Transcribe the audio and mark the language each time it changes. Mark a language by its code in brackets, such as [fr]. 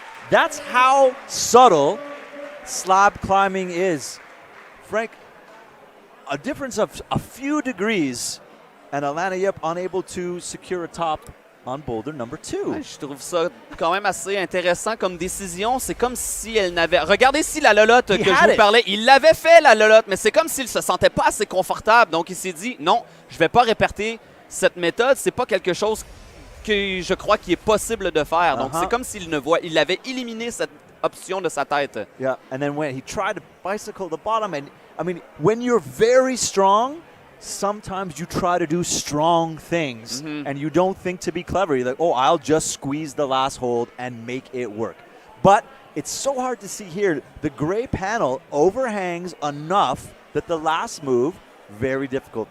[en] That's how subtle slab climbing is. Frank, a difference of a few degrees, and Alannah Yip unable to secure a top on boulder number 2. [fr] Ouais, je trouve ça quand même assez intéressant comme décision. C'est comme si elle n'avait... Regardez si la lolotte que je vous parlais, il l'avait fait la lolotte, mais c'est comme s'il se sentait pas assez confortable. Donc il s'est dit, non, je vais pas répéter cette méthode. C'est pas quelque chose que je crois qu'il est possible de faire. Donc c'est comme s'il il avait éliminé cette option de sa tête. [en] Yeah, and then when he tried to bicycle the bottom, and I mean, when you're very strong, sometimes you try to do strong things and you don't think to be clever. You're like, oh, I'll just squeeze the last hold and make it work. But it's so hard to see here. The gray panel overhangs enough that the last move, very difficult.